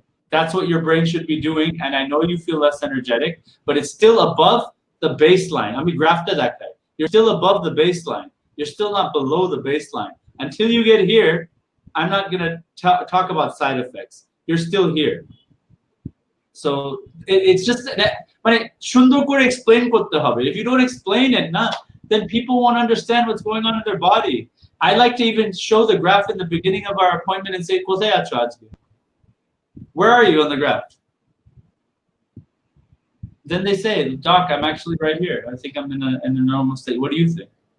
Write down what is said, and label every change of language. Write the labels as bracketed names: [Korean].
[English] That's what your brain should be doing, and I know you feel less energetic, but it's still above the baseline. I mean, grafta that guy. You're still above the baseline. You're still not below the baseline. Until you get here, I'm not going to talk about side effects. You're still here. So it's just [Bangla] মানে সুন্দর করে explain করতে হবে. [English] If you don't explain it, then people won't understand what's going on in their body. I like to even show the graph in the beginning of our appointment and say, [Bangla] কোথায় আছো আজকে? [English] Where are you on the graph? Then they say, Doc, I'm actually right here. I think I'm in a normal state. What do you think?